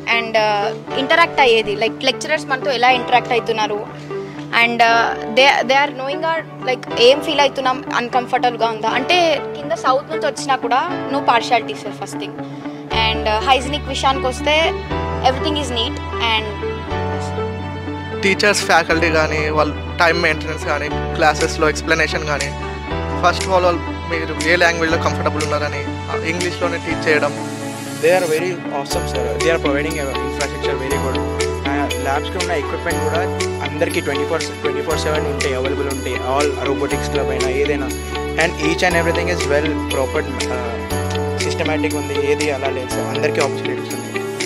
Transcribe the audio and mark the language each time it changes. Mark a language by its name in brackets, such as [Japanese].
[Telugu] And interact అయ్యేది like lecturers మనతో ఎలా ఇంటరాక్ట్ అవుతున్నారు, [English] and they are knowing like ఏం feel అవుతున్నాం, [Telugu] అన్కంఫర్టబుల్గా ఉందా అంటే కింద సౌత్ నుంచి వచ్చినా కూడా no partiality sir first thing. And hygienic విషయానికి వస్తే [English] Everything is neat. And [Telugu] teachers, faculty కానీ వాళ్ళ టైం మెయింటెనెన్స్ కానీ క్లాసెస్లో ఎక్స్ప్లెనేషన్ కానీ [English] first of all [Telugu] మీరు ఏ లాంగ్వేజ్లో కంఫర్టబుల్ ఉన్నారని ఇంగ్లీష్లోనే టీచ్ చేయడం. [English] They are very awesome, sir. They are providing infrastructure very good. [Telugu] ల్యాబ్స్కి ఉన్న ఎక్విప్మెంట్ కూడా అందరికీ 24/7 ఉంటాయి, అవైలబుల్ ఉంటాయి. [English] all robotics club [Telugu] అయినా ఏదైనా, [English] And each and everything is well proper systematic ఉంది. [Telugu] ఏది అలా లేదు సార్, అందరికీ ఆపర్చునిటీస్ ఉన్నాయి.